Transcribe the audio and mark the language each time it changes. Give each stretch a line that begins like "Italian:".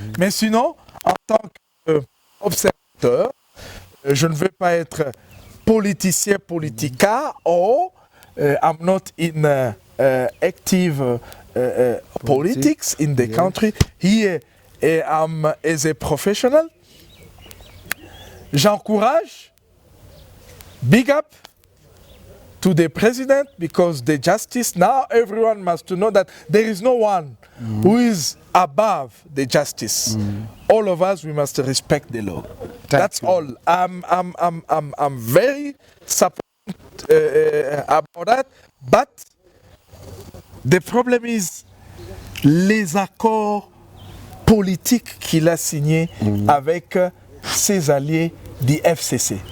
French: Mais sinon, en tant qu'observateur, je ne veux pas être politicien politica
English: or I'm not in active politics in the country. Here I'm as a professional. J'encourage, big up to the president because the justice, now everyone must know that there is no one who is above the justice. All of us, we must respect the law. That's all. I'm very supportive about that, but the problem is
French: les accords politiques qu'il a signés avec ses alliés du FCC.